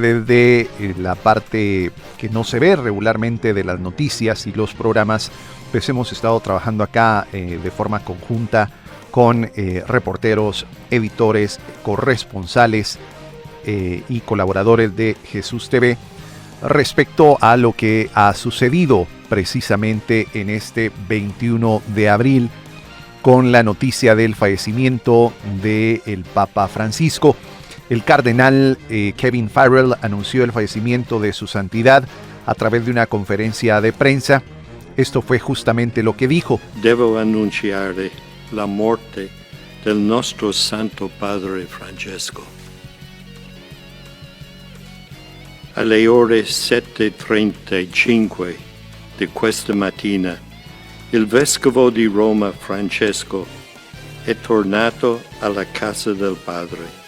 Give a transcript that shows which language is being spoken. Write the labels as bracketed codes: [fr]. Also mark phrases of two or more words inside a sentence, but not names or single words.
[es] desde la parte que no se ve regularmente de las noticias y los programas, pues hemos estado trabajando acá de forma conjunta con reporteros, editores, corresponsales y colaboradores de Jesús TV respecto a lo que ha sucedido precisamente en este 21 de abril con la noticia del fallecimiento del Papa Francisco. El cardenal Kevin Farrell anunció el fallecimiento de su santidad a través de una conferencia de prensa. Esto fue justamente lo que dijo. [it] Devo annunciare la morte del nostro Santo Padre Francesco. Alle ore 7:35 di questa mattina, il Vescovo di Roma Francesco è tornato alla casa del Padre.